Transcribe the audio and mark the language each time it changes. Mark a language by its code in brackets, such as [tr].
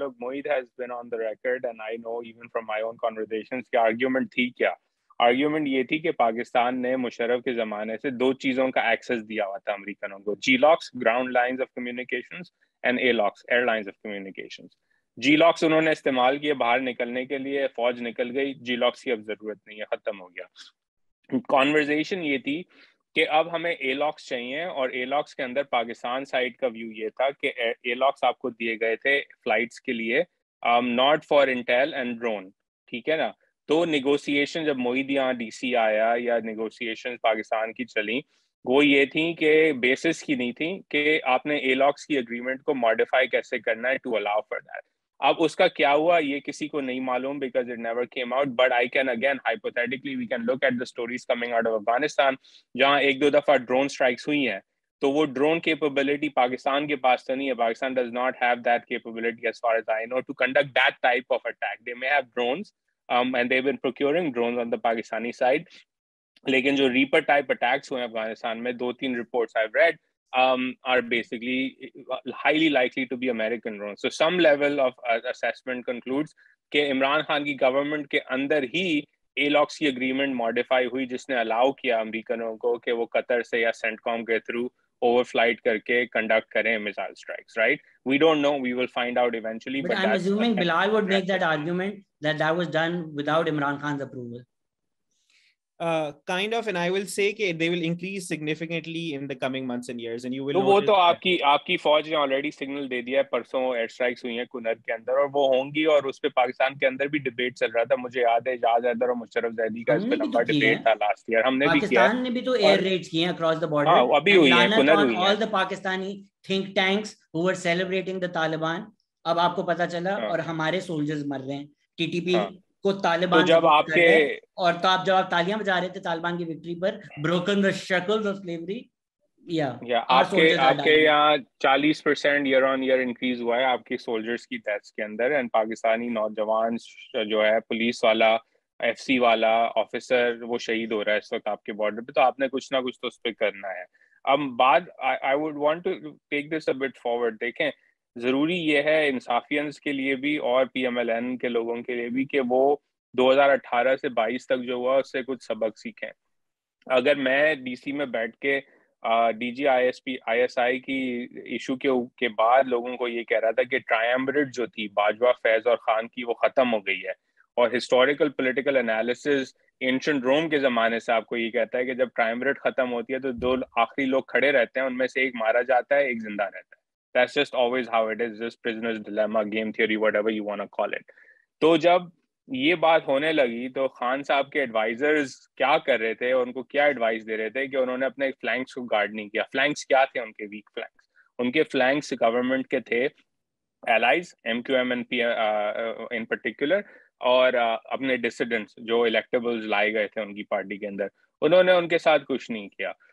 [en] Look, Mohit has been on the record, and I know even from my own conversations کہ argument [ur] تھی کیا. argument یہ تھی کہ پاکستان نے مشرف کے زمانے سے دو چیزوں کا ایکسس دیا ہوا تھا امریکنوں کو, [en] GLOCs ground lines of communications [ur] and a locks year lines of communications. جی locks انہوں نے استعمال کیے باہر نکلنے کے لیے, فوج نکل گئی, جی لاکس کی اب ضرورت نہیں ہے, ختم ہو گیا. کانورزیشن یہ تھی کہ اب ہمیں اے لاکس چاہیے, اور اے لاکس کے اندر پاکستان سائڈ کا ویو یہ تھا کہ اے لاکس آپ کو دیے گئے تھے فلائٹس کے لیے, [en] not for intel and drone, [ur] ٹھیک ہے نا. تو نیگوسیشن جب معید یہاں ڈی سی آیا یا نیگوسیشن پاکستان کی چلیں, وہ یہ تھیں کہ بیسس کی نہیں تھیں کہ آپ نے اے لاکس کی اگریمنٹ کو ماڈیفائی کیسے کرنا ہے [en] To allow for that. [ur] اب اس کا کیا ہوا یہ کسی کو نہیں معلوم, [en] Because it never came out. But I can again hypothetically we can look at the stories coming out of Afghanistan, [ur] جہاں ایک دو دفعہ ڈرون اسٹرائکس ہوئی ہیں, تو وہ ڈرون کیپیبلٹی پاکستان کے پاس تو نہیں ہے. [en] Pakistan does not have that capability as far as I know to conduct that type of attack. They may have drones and they've been procuring drones on the Pakistani side. [ur] لیکن جو rapper type attacks ہوئے افغانستان میں, [en] 2-3 reports I've read are basically highly likely to be American drones. So some level of assessment concludes [ur] کہ عمران خان کی government کے اندر ہی ALOCS کی agreement modify ہوئی, جس نے الاؤ کیا امریکنوں کو کہ وہ قطر سے یا سینٹ کام کے تھرو اوور فلائٹ کر کے کنڈکٹ کریں missile strikes, right? [en] We don't know, we will find out eventually. But I'm assuming Bilal would make that argument that was done without Imran Khan's approval. Kind of, and I will say that they will increase significantly in the coming months and years, and you will. [ur] وہ تو آپ کی فوج نے already signal دے دیا ہے, پرسوں year strikes ہوئی ہیں کنر کے اندر, اور وہ ہوں گی, اور اس پہ پاکستان کے اندر بھی ڈبیٹ چل رہا تھا. مجھے یاد ہے اعجاز حیدر اور مشرف زیدی کا اس پہ لمبا ڈبیٹ تھا لاسٹ ایئر, ہم نے بھی کیا. پاکستان نے بھی تو ایئر ریڈز کیے ہیں اکراس دی بارڈر. ہاں ابھی ہوئی ہیں, کنر ہوئی ہیں. [en] all the Pakistani think tanks who were celebrating the Taliban, [ur] اب آپ کو پتا چلا, اور ہمارے سولجرز مر رہے ہیں. ٹی ٹی پی کو طالبان جب آپ کے, اور تو آپ جب آپ تالیاں بجا رہے تھے طالبان کی victory per, [en] broken the shackles of slavery. [ur] آپ کے یہاں 40% ایئر آن ایئر انکریز ہوا ہے آپ کی سولجرز کی ڈیتھس کے اندر, اینڈ پاکستانی نوجوان جو ہے, پولیس والا, ایف سی والا آفیسر, وہ شہید ہو رہا ہے اس وقت آپ کے بارڈر پہ. تو آپ نے کچھ نہ کچھ تو اس پہ کرنا ہے. اب بات [en] I would want to take this a bit forward. [ur] دیکھیں, ضروری یہ ہے انصافیانس کے لیے بھی اور پی ایم ایل این کے لوگوں کے لیے بھی کہ وہ 2018 سے 22 تک جو ہوا اس سے کچھ سبق سیکھیں. اگر میں ڈی سی میں بیٹھ کے D جی I S I کی ایشو کے بعد لوگوں کو یہ کہہ رہا تھا کہ ٹرائمبریٹ جو تھی باجوہ, فیض اور خان کی, وہ ختم ہو گئی ہے, اور ہسٹوریکل پولیٹیکل انالیسز اینشنٹ روم کے زمانے سے آپ کو یہ کہتا ہے کہ جب ٹرائمبریٹ ختم ہوتی ہے تو دو آخری لوگ کھڑے رہتے ہیں, ان میں سے ایک مارا جاتا ہے, ایک زندہ رہتا ہے. [en] That's just always how it is, just prisoner's dilemma, game theory, whatever you want to call it. [ur] تو جب یہ بات ہونے لگی تو خان صاحب کے ایڈوائزرز کیا کر رہے تھے, ان کو کیا ایڈوائز دے رہے تھے کہ انہوں نے اپنے فلینکس کو گارڈ نہیں کیا. فلینکس کیا تھے ان کے؟ ویک فلینکس. ان کے فلینکس گورنمنٹ کے تھے allies, MQM in particular, اور اپنے ڈسیڈنٹس جو الیکٹیبلز لائے گئے تھے ان کی پارٹی کے اندر, انہوں نے ان کے ساتھ کچھ نہیں کیا.